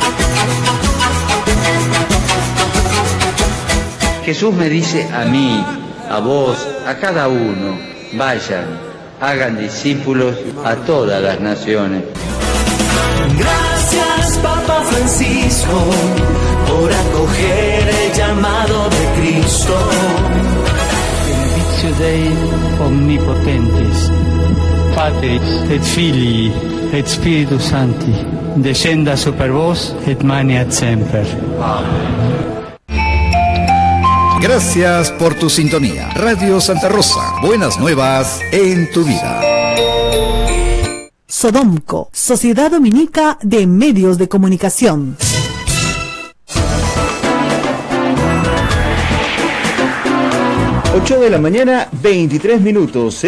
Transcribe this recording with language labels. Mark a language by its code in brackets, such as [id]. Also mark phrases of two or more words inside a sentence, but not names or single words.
[es] Jesús me dice a mí, a vos, a cada uno, vayan, hagan discípulos a todas las naciones. Gracias, Papa Francisco, por acoger el llamado de Cristo. [la] Benedictio Dei omnipotentes, Patris et Filii et Spiritus Sancti, descenda super vos et maniat semper. [es] Amén. Gracias por tu sintonía. Radio Santa Rosa. Buenas nuevas en tu vida. Sodomco, Sociedad Dominica de Medios de Comunicación. 8 de la mañana, 23 minutos.